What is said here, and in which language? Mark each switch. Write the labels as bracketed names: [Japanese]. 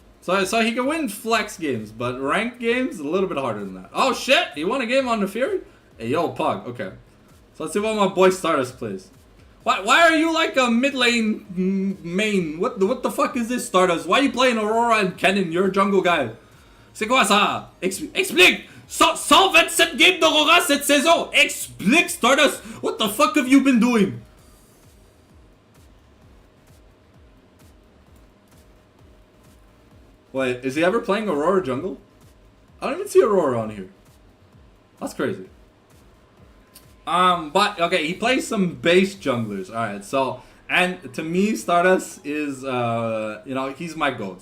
[English] So he can win flex games, but ranked games, a little bit harder than that. Oh shit! He won a game on the Fury? Hey, yo, Pug. Okay. So let's see what my boy Stardust plays. Why are you like a mid lane main? What the fuck is this, Stardust? Why are you playing Aurora and Kennen? You're a jungle guy. [French] C'est quoi ça? Explique! 127 games d'Aurora cette saison! Explique, Stardust! [English] What the fuck have you been doing? Wait, is he ever playing Aurora jungle? I don't even see Aurora on here. That's crazy. But okay, he plays some base junglers. Alright, so, and to me, Stardust is, you know, he's my GOAT.